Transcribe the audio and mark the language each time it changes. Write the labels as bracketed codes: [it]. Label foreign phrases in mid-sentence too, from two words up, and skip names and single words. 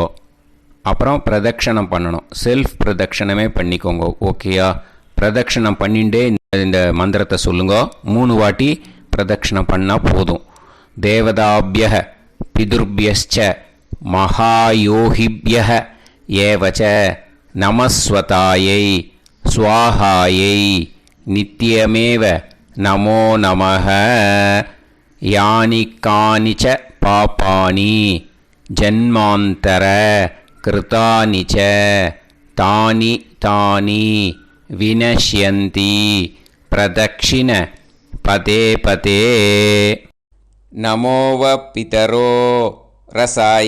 [ta] அப்புறம் பிரதட்சணம் பண்ணணும். செல்ஃப் பிரதட்சணமே பண்ணிக்கோங்க. ஓகேயா? பிரதட்சணம் பண்ணிண்டே இந்த மந்திரத்தை சொல்லுங்க. 3 வாட்டி பிரதட்சணம் பண்ணால் போதும். [sa] देवताभ्य पितृभ्यश्च महायोगिभ्य एवच नमस्स्वधायै स्वाहायै नित्यमेव नमो नमः यानि कानि च पापानि जन्मान्तर कृतानि च तानि तानि विनश्यन्ति प्रदक्षिण पदे पदे नमो वः पितरो रसाय